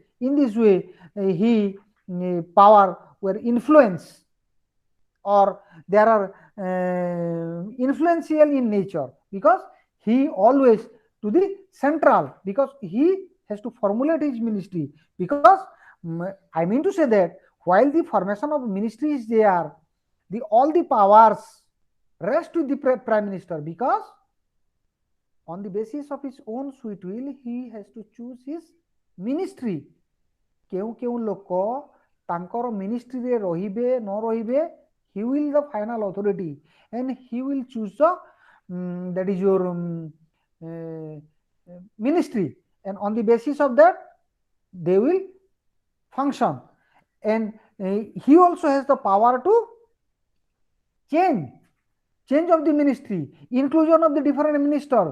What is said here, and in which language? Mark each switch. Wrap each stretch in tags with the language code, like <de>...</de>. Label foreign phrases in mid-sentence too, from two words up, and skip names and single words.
<en>In this way, he power were influence, or there are influential in nature, because he always to the central, because he has to formulate his ministry. Because I mean to say that while the formation of ministry is there, all the powers rest with the prime minister, because on the basis of his own sweet will he has to choose his ministry.</en> <or>କେଉଁ କେଉଁ ଲୋକ ତାଙ୍କର ମିନିଷ୍ଟ୍ରି ରେ ରହିବେ ନ ରହିବେ,</or> <en>he will the final authority and he will choose the that is your ministry, and on the basis of that they will function. And he also has the power to change of the ministry, inclusion of the different minister.</en>